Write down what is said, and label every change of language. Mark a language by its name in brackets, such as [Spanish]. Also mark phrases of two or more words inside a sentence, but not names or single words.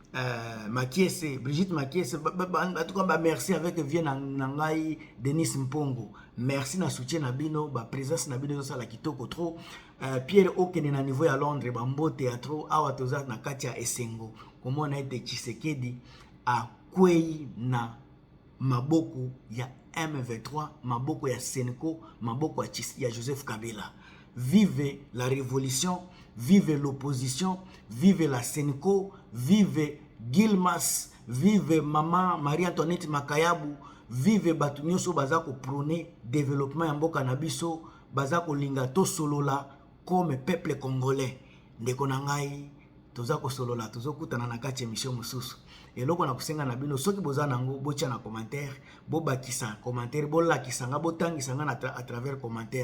[Lingala] Brigitte Makiese [French] en tout cas merci [Lingala] avec vient nangai Denis Mpongo merci na soutien na bino ba présence na bino ça la kitoko trop Pierre Okene na niveau ya Londres ba mbote ya trop awa toza na kati ya Esengo komona ete Tshisekedi a kwei na maboko ya M23 maboko ya Senko maboko ya Joseph Kabila. [French] Vive la révolution, vive l'opposition, vive la Senko, vive Gilmas, vive Maman Marie-Antoinette Makayabu, vive [Lingala] batu nyonso baza ko prôner développement ya mboka na biso, baza ko linga to solola [French] comme peuple congolais. [Lingala] Ndeko na ngai toza ko solola tozokutana na kati émission mususu. eloko na kusenga na bino soki boza nango botia na commentaire, bobakisa commentaire, bolakisa nga, botangisa nga [French] à travers commentaire.